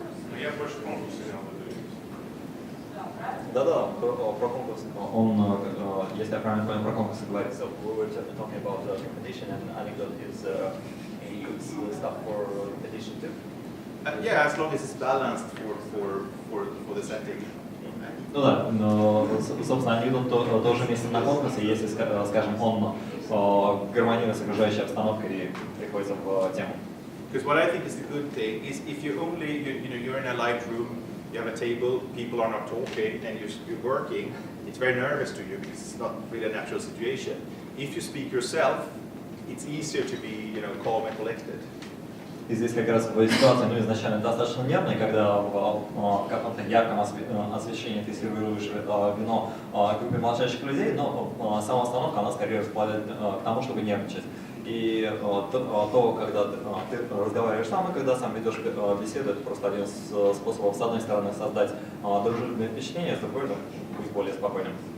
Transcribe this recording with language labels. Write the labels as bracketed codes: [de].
[ru] Но я больше конкурса имел в виду. Да, про конкурс. Он, если я правильно понял, про конкурс говорит. [en] So we were talking about competition and anecdote is good stuff for competition too. Yeah, as long as it's balanced for the setting. [ru] Ну да, но, собственно, анекдот тоже уместен на конкурсе, если, скажем, он гармонирует с окружающей обстановкой и приходится в тему. [en] Because what I think is the good thing is if you only, you know, you're in a light room, you have a table, people are not talking, and you're working, it's very nervous to you because it's not really a natural situation. If you speak yourself, it's easier to be, you know, calm and collected. [ru] И здесь как раз ситуация, ну, изначально достаточно нервная, когда в каком-то ярком освещении ты сервируешь вино группе молчащих людей, но сама остановка, она скорее располагает к тому, чтобы нервничать. И то, когда ты разговариваешь сам, и когда сам ведешь беседу, это просто один из способов, с одной стороны, создать дружелюбное впечатление, с другой, быть более спокойным.